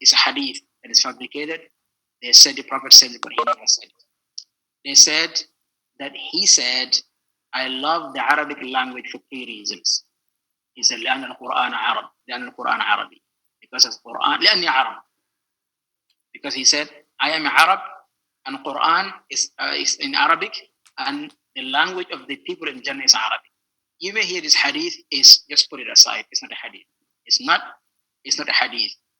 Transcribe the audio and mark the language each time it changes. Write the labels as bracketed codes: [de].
[en] It's a hadith that is fabricated. They said the Prophet said it, but he never said it. They said that he said, I love the Arabic language for 3 reasons. He said, [ar] لأن القرآن عربي. [en] Because of Quran, [ar] لأني عرب. [en] Because he said, I am Arab, and Quran is in Arabic, and the language of the people in Jannah is Arabic. You may hear this hadith, is just put it aside. It's not a hadith. It's not a hadith.